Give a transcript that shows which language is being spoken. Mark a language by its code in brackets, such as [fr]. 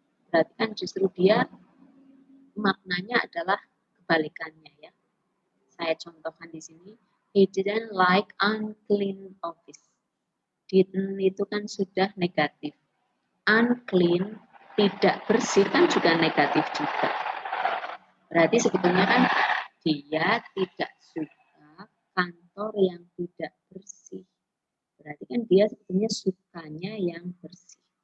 [id] Berarti kan justru dia maknanya adalah kebalikannya ya. Saya contohkan di sini. [en] He didn't like unclean office. [id] Didn't itu kan sudah negatif. Unclean, tidak bersih kan juga negatif juga. Berarti sebetulnya kan dia tidak suka kantor yang tidak bersih. Berarti kan dia sebetulnya sukanya yang bersih.